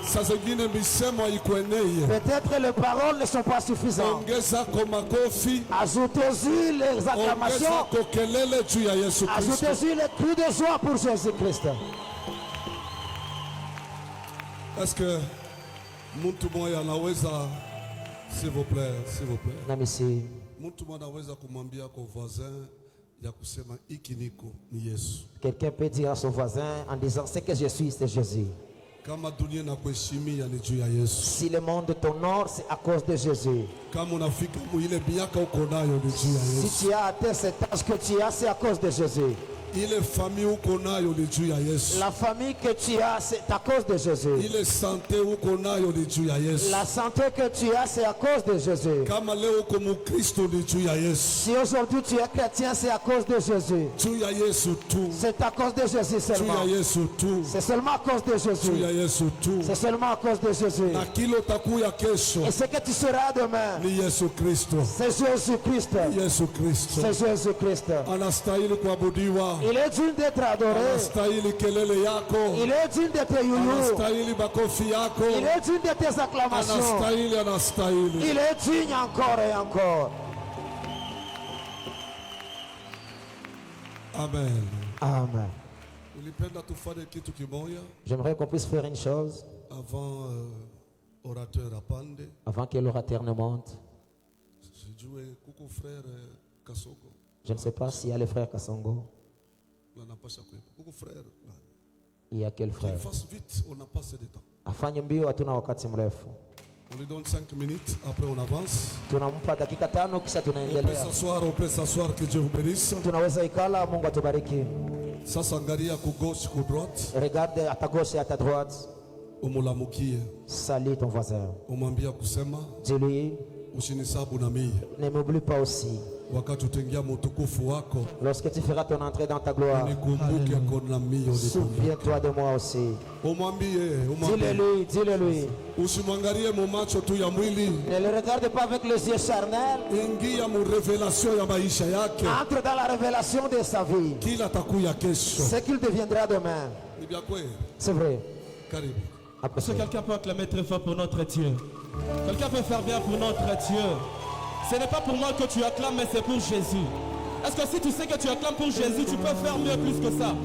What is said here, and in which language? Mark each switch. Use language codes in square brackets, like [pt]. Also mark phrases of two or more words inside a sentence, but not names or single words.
[fr] Peut-être les paroles ne sont pas suffisantes. Ajoutez-y les acclamations. Ajoutez-y les cris de joie pour Jésus-Christ. Est-ce que [sw] mtu mmoja anaweza, [fr] s'il vous plaît, s'il vous plaît. Namisi. [sw] Mtu mmoja anaweza kumwambia kwa voisin ya kusema iki niko ni Yesu. [fr] Quelqu'un peut dire à son voisin en disant ce que je suis, c'est Jésus. [sw] Kama dunia na kuheshimia ni juu ya Yesu. [fr] Si le monde t'honore, c'est à cause de Jésus. [sw] Kama unafika ile miaka uko nayo ni juu ya Yesu. [fr] Si tu as atteint cet âge que tu as, c'est à cause de Jésus. [sw] Ile famille uko nayo ni juu ya Yesu. [fr] La famille que tu as, c'est à cause de Jésus. [sw] Ile santé uko nayo ni juu ya Yesu. [fr] La santé que tu as, c'est à cause de Jésus. [sw] Kama leo uko mkristo ni juu ya Yesu. [fr] Si aujourd'hui tu es chrétien, c'est à cause de Jésus. [sw] Juu ya Yesu tu. [fr] C'est à cause de Jésus seulement. [sw] Juu ya Yesu tu. [fr] C'est seulement à cause de Jésus. [sw] Juu ya Yesu tu. [fr] C'est seulement à cause de Jésus. [sw] Na kile utakuya kesho. [fr] Et ce que tu seras demain, [sw] ni Yesu Kristo. [fr] C'est Jésus-Christ. Yesu Kristo. C'est Jésus-Christ. [sw] Anastahili kuabudiwa. [fr] Il est digne d'être adoré. Il est digne de tes youyous. Il est digne de tes acclamations. Il est digne encore et encore. Amen. Amen. J'aimerais qu'on puisse faire une chose avant que l'orateur ne monte. Je ne sais pas s'il y a le frère Kassongo. Il y a quel frère? [sw] Afanye mbio, hatuna wakati mrefu. [fr] On lui donne 5 minutes, après on avance. [sw] Tunampa dakika 5 kisha tunaendelea. [fr] On peut s'asseoir, que Dieu vous bénisse. [sw] Tunaweza ikala, Mungu atubariki. Sasa angalia ku gauche, ku droite. [fr] Regarde à ta gauche et à ta droite. [sw] Umulamukie. [fr] Salut ton voisin. [sw] Umwambia kusema. [fr] Dis-lui. [sw] Usinisabu na mimi. [fr] Ne m'oublie pas aussi. [sw] Wakati utaingia mutukufu wako. [fr] Lorsque tu feras ton entrée dans ta gloire. [sw] Nikumbuke kona mimi. [fr] Souviens-toi de moi aussi. Dis-le-lui, dis-le-lui. [sw] Usimwangalie mu macho tu ya mwili. [fr] Ne le regarde pas avec les yeux charnels. [sw] Ingia mu révélation ya maisha yake. [fr] Entre dans la révélation de sa vie. [sw] Kila takuya kesho. [fr] Ce qu'il deviendra demain. C'est vrai. [sw] Karibu. [fr] Est-ce que quelqu'un peut acclamer très fort pour notre Dieu? Quelqu'un peut faire bien pour notre Dieu? Ce n'est pas pour moi que tu acclames, mais c'est pour Jésus. Est-ce que si tu sais que tu acclames pour Jésus, tu peux faire mieux plus que ça?